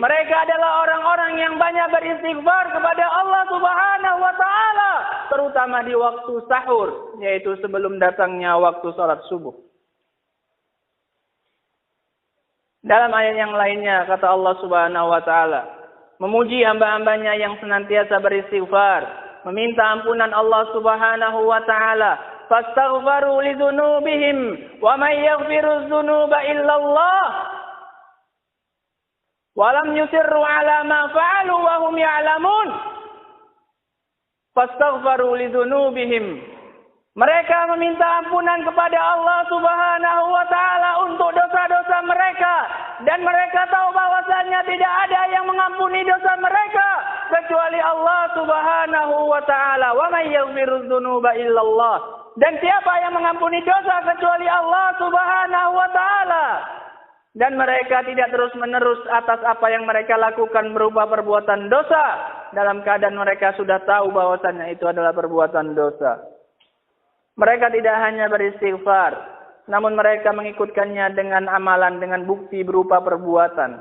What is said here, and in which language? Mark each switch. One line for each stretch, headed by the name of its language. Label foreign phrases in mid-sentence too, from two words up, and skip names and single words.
Indonesian: Mereka adalah orang-orang yang banyak beristighfar kepada Allah
Arabic: سبحانه وتعالى,
Indonesian: terutama di waktu sahur, yaitu sebelum datangnya waktu salat subuh. Dalam ayat yang lainnya kata Allah
Arabic: سبحانه وتعالى,
Indonesian: memuji hamba-hambanya yang senantiasa beristighfar, meminta ampunan Allah
Arabic: سبحانه وتعالى. فاستغفروا لذنوبهم ومن يغفر الذنوب إلا الله ولم يصروا على ما فعلوا وهم يعلمون. فاستغفروا لذنوبهم,
Indonesian: mereka meminta ampunan kepada Allah
Arabic: سبحانه وتعالى
Indonesian: untuk dosa-dosa mereka, dan mereka tahu bahwasanya tidak ada yang mengampuni dosa mereka kecuali Allah
Arabic: سبحانه وتعالى. ومن يغفر الذنوب إلا الله,
Indonesian: dan siapa yang mengampuni dosa kecuali Allah
Arabic: سبحانه وتعالى.
Indonesian: Dan mereka tidak terus-menerus atas apa yang mereka lakukan berupa perbuatan dosa, dalam keadaan mereka sudah tahu bahwasannya itu adalah perbuatan dosa. Mereka tidak hanya beristighfar, namun mereka mengikutkannya dengan amalan, dengan bukti berupa perbuatan.